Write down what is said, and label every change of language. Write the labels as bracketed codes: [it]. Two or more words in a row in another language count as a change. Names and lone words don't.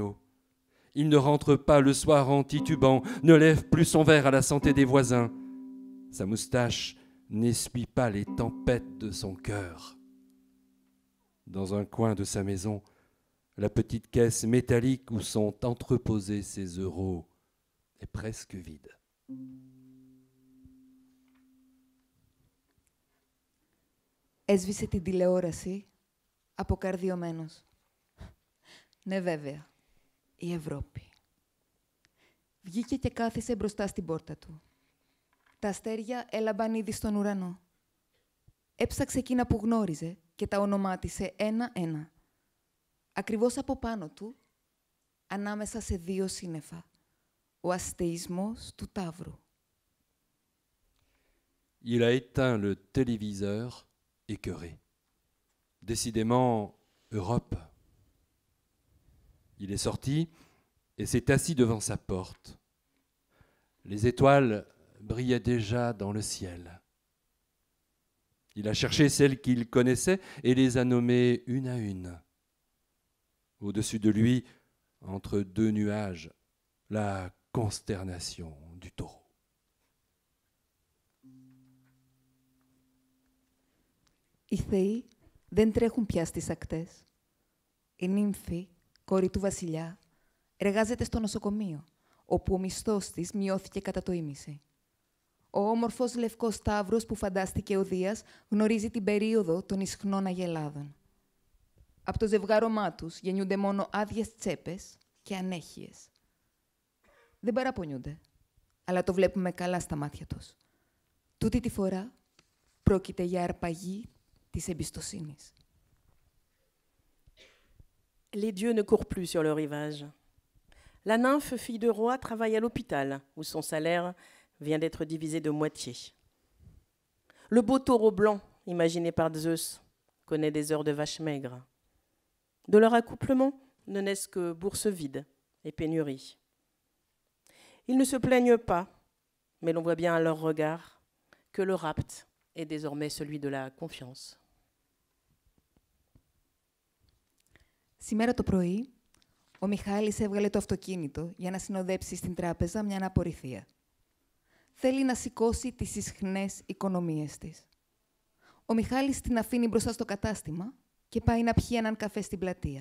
[fr] Il ne rentre pas le soir en titubant, ne lève plus son verre à la santé des voisins. Sa moustache n'essuie pas les tempêtes de son cœur. Dans un coin de sa maison, la petite caisse métallique où sont entreposés ses euros est presque vide. [el] Έσβησε την τηλεόραση αποκαρδιωμένος. Ναι, βέβαια. Η Ευρώπη. Βγήκε και κάθισε μπροστά στην πόρτα του. Τα αστέρια έλαμπαν ήδη στον ουρανό. Έψαξε εκείνα που γνώριζε και τα ονομάτισε ένα-ένα. Ακριβώς από πάνω του, ανάμεσα σε 2 σύννεφα, ο αστεϊσμός του Ταύρου. [fr] Il a éteint le téléviseur écœuré. Décidément, Europe. Il est sorti et s'est assis devant sa porte. Les étoiles brillaient déjà dans le ciel. Il a cherché celles qu'il connaissait et les a nommées une à une. Au-dessus de lui, entre 2 nuages, la consternation du taureau. [el] Οι θεοί δεν τρέχουν πια στις ακτές. Η νύμφη, κόρη του βασιλιά, εργάζεται στο νοσοκομείο, όπου ο μισθός της μειώθηκε κατά το ίμιση. Ο όμορφος λευκός σταύρος που φαντάστηκε ο Δίας γνωρίζει την περίοδο των ισχνών αγελάδων. Από το ζευγάρωμά τους γεννιούνται μόνο άδειες τσέπες και ανέχειες. Δεν παραπονιούνται, αλλά το βλέπουμε καλά στα μάτια τους. Τούτη τη φορά πρόκειται για αρπαγή της εμπιστοσύνης. [fr] Les dieux ne courent plus sur le rivage. La nymphe, fille de roi, travaille à l'hôpital, où son salaire vient d'être divisé de moitié. Le beau taureau blanc, imaginé par Zeus, connaît des heures de vache maigre. De leur accouplement ne naissent que bourses vides et pénuries. Ils ne se plaignent pas, mais l'on voit bien à leur regard que le rapt est désormais celui de la confiance. [el] Σήμερα το πρωί, ο Μιχάλης έβγαλε το αυτοκίνητο για να συνοδέψει στην τράπεζα μια απορριθία. Θέλει να σηκώσει τις ισχνές οικονομίες της. Ο Μιχάλης την αφήνει μπροστά στο κατάστημα και πάει να πιει έναν καφέ στην πλατεία.